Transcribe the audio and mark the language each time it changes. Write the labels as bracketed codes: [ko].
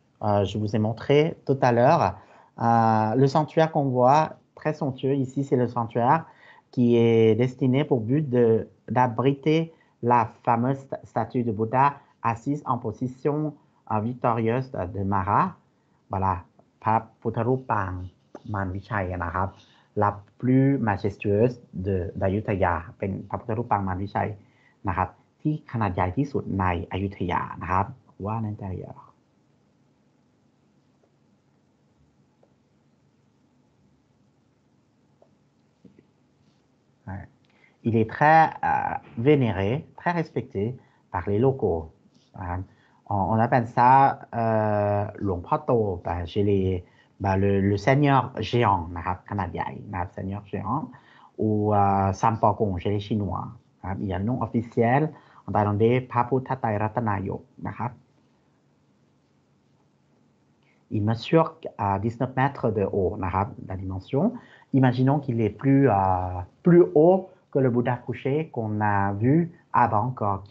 [fr] Je vous ai montré tout à l'heure. Le sanctuaire qu'on voit, très somptueux ici, c'est le sanctuaire qui est destiné pour but d'abriter la fameuse statue de Bouddha assise en position victorieuse de Mara. [th] Voilà, พระพุทธรูปปางมารวิชัยนะครับ [fr] la plus majestueuse d'Ayutthaya [th] เป็นพระพุทธรูปปางมารวิชัยนะครับที่ขนาดใหญ่ที่สุดในอยุธยานะครับว่านั่นใจ [fr] Il est très vénéré, très respecté par les locaux. On appelle ça Luang Pho To chez le seigneur géant [th] นะครับขนาดใหญ่นะครับ [fr] seigneur géant ou Sampokong chez les Chinois [th] นะครับ [fr] il y a le nom officiel en thaïlandais พระพุทธไตรรัตนายกนะครับ il mesure 19 mètres de haut นะครับ la dimension imaginons qu'il est plus haut que le Bouddha couché qu'on a vu à Bangkok.